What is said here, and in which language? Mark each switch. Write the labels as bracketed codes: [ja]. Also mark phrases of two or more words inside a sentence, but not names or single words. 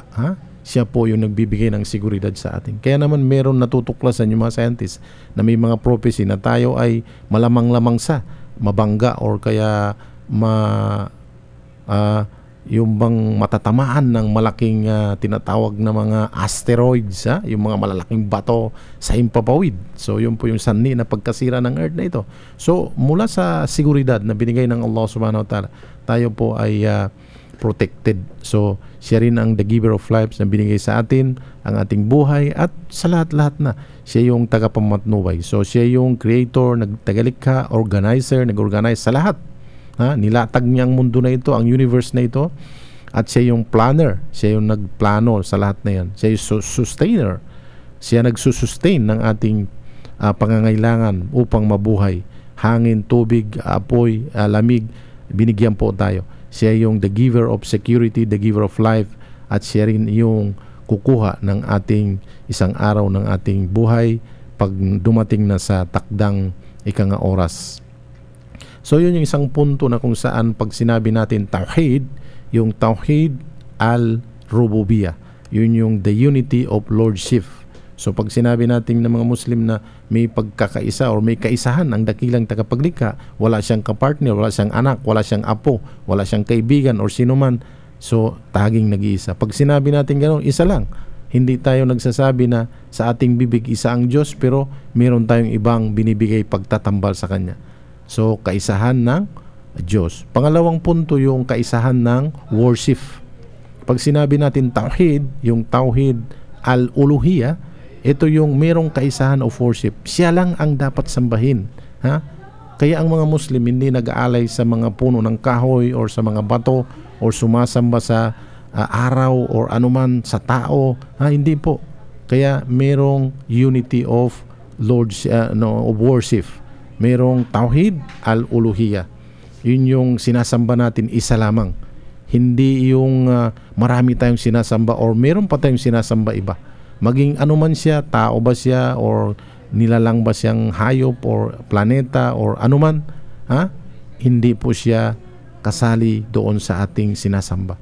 [tl] Siya po yung nagbibigay ng seguridad sa atin. Kaya naman meron natutuklasan yung mga scientists na may mga prophecy na tayo ay malamang-lamang sa mabangga or kaya yung bang matatamaan ng malaking tinatawag na mga asteroids, yung mga malalaking bato sa himpapawid. So yun po yung sanhi na pagkasira ng earth na ito. So mula sa seguridad na binigay ng Allah [ar] سبحانه وتعالى, [tl] tayo po ay protected. So siya rin ang [en] the giver of lives [tl] na binigay sa atin ang ating buhay, at sa lahat-lahat na siya yung tagapamatnubay. So siya yung creator, nagtagalikha, organizer, nag-organize sa lahat. Nilatag niya ang mundo na ito, ang universe na ito, at siya yung planner, siya yung nagplano sa lahat na yan. Siya yung sustainer, siya nagsusustain ng ating pangangailangan upang mabuhay. Hangin, tubig, apoy, lamig, binigyan po tayo. Siya yung [en] the giver of security, the giver of life, [tl] at siya rin yung kukuha ng ating isang araw ng ating buhay pag dumating na sa takdang ikanga oras. So yun yung isang punto na kung saan pag sinabi natin tawhid, yung [ar] توحيد الربوبية, [tl] yun yung [en] the unity of lordship. [tl] So pag sinabi natin ng mga Muslim na may pagkakaisa or may kaisahan ang dakilang tagapaglikha, wala siyang kapartner, wala siyang anak, wala siyang apo, wala siyang kaibigan or sinuman, so taging nag-iisa. Pag sinabi natin gano'n, isa lang. Hindi tayo nagsasabi na sa ating bibig isa ang Diyos, pero meron tayong ibang binibigay pagtatambal sa Kanya. So, kaisahan ng Diyos. Pangalawang punto, yung kaisahan ng worship. Pag sinabi natin tawhid, yung [ar] توحيد الألوهية, [tl] ito yung merong kaisahan [en] of worship. [tl] Siya lang ang dapat sambahin. Kaya ang mga Muslim hindi nag-aalay sa mga puno ng kahoy or sa mga bato or sumasamba sa araw or anuman sa tao. Hindi po. Kaya merong [en] unity of of worship. [tl] Merong [ar] توحيد الألوهية. [tl] Yun yung sinasamba natin, isa lamang. Hindi yung marami tayong sinasamba or meron pa tayong sinasamba iba. Maging anuman siya, tao ba siya or nilalang ba siyang hayop or planeta or anuman, hindi po siya kasali doon sa ating sinasamba.